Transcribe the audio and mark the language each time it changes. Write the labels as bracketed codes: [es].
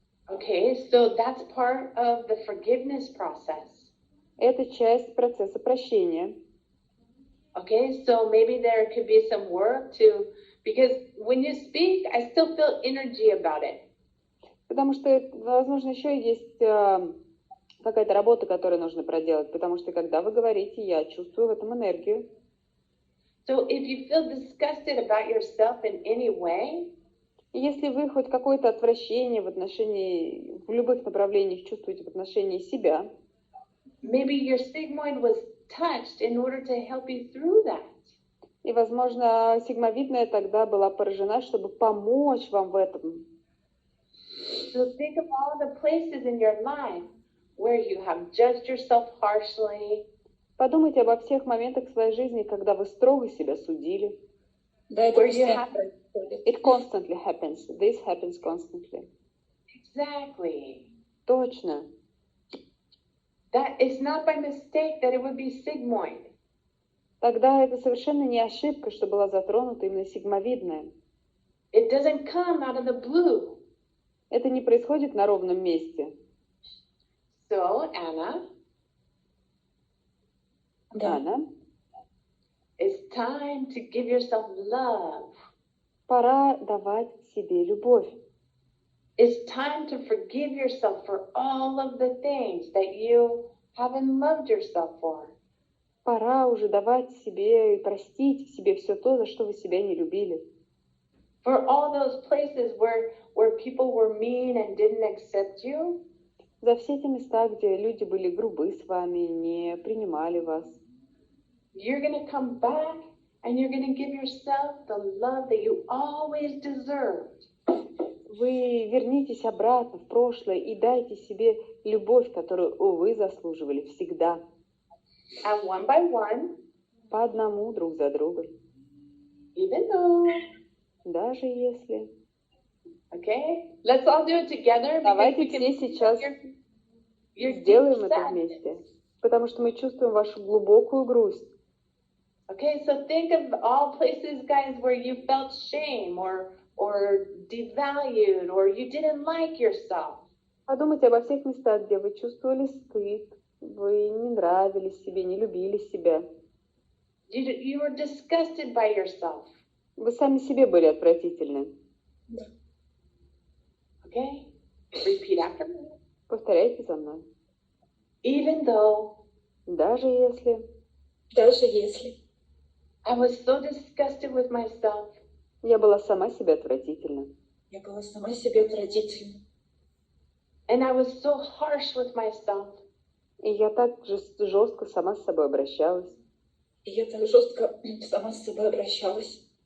[en] Okay, so that's part of the forgiveness process. [ru] Это часть процесса прощения. [en] Okay, so maybe there could be some work to, because when you speak, I still feel energy about it. [ru] Потому что, возможно, еще есть какая-то работа, которую нужно проделать, потому что, когда вы говорите, я чувствую в этом энергию. [en] So if you feel disgusted about yourself in any way, [ru] И если вы хоть какое-то отвращение в любых направлениях чувствуете в отношении себя, [en] maybe your sigmoid was touched in order to help you through that. [ru] и, возможно, сигмовидная тогда была поражена, чтобы помочь вам в этом. [en] So think of all the places in your life where you have judged yourself harshly. [ru] Подумайте обо всех моментах в своей жизни, когда вы строго себя судили. Да, это постоянно происходит. [en] It constantly happens. This happens constantly. Exactly. [ru] Точно. [en] That it's not by mistake that it would be sigmoid. [ru] Тогда это совершенно не ошибка, что была затронута именно сигмовидная. [en] It doesn't come out of the blue. [ru] Это не происходит на ровном месте. [en] So, Anna, [ru] Анна, [en] it's time to give yourself love. [ru] пора давать себе любовь. [en] It's time to forgive yourself for all of the things that you haven't loved yourself for. [ru] Пора уже давать себе и простить в себе все то, за что вы себя не любили. [en] For all those places where people were mean and didn't accept you. [ru] За все те места, где люди были грубы с вами, не принимали вас. [en] You're going to come back and you're going to give yourself the love that you always deserved. [ru] Вы вернитесь обратно в прошлое и дайте себе любовь, которую вы заслуживали всегда. [en] And one by one, [ru] по одному, друг за другом. [en] Even though. [ru] Даже если. [en] Okay, let's all do it together. [ru] Давайте все сейчас сделаем это вместе, потому что мы чувствуем вашу глубокую грусть. [en] Okay, so think of all places, guys, where you felt shame or devalued or you didn't like yourself. [ru] Подумайте обо всех местах, где вы чувствовали стыд, вы не нравились себе, не любили себя. [en] You were disgusted by yourself. [ru] Вы сами себе были отвратительны. [en] Okay, repeat after me. [ru] Повторяйте за мной. [en] Even though. [ru] Даже если. Даже если. [en] I was so disgusted with myself. [ru] Я была сама себе отвратительна. Я была сама себе отвратительна. [en] And I was so harsh with myself. [ru] И я так же жестко сама с собой обращалась. И я так жестко сама с собой обращалась.